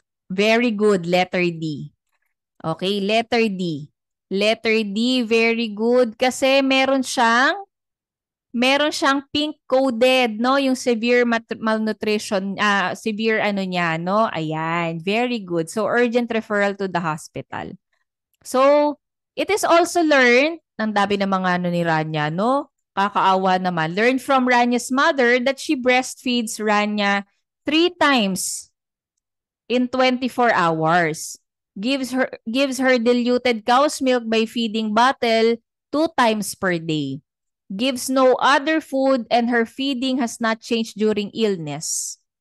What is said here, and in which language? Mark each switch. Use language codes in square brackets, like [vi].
[en] Very good. Letter D. Okay, letter D. Letter D, very good. [tl] Kasi meron siyang pink coded, no? Yung severe malnutrition, severe ano niya, no? [en] Ayan, very good. So, urgent referral to the hospital. So, it is also learned, [tl] ang dami ng mga ano ni Rania, no? Kakaawa naman. [en] Learned from Ranya's mother that she breastfeeds Rania 3 times in 24 hours. Gives her diluted cow's milk by feeding bottle 2 times per day. Gives no other food and her feeding has not changed during illness.